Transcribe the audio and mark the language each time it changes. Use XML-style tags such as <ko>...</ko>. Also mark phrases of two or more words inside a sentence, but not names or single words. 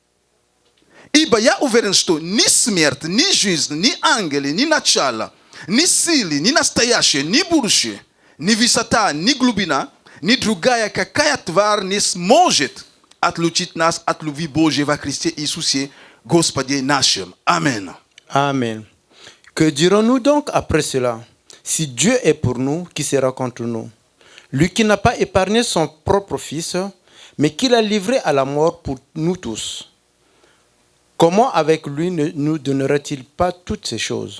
<ru>Ибо я уверен, что ни смерть, ни жизнь, ни ангелы, ни начало, ни силы, ни настоящее, ни будущее, ни высота, ни глубина, ни другая какая тварь не сможет отлучить нас от любви Божьей во Христе Иисусе, Господе нашим. Аминь.</ru> <fr>Amen. Que dirons-nous donc après cela? Si Dieu est pour nous, qui sera contre nous? Lui qui n'a pas épargné son propre Fils, mais qui l'a livré à la mort pour nous tous. Comment avec lui ne nous donnerait-il pas toutes ces choses?</fr>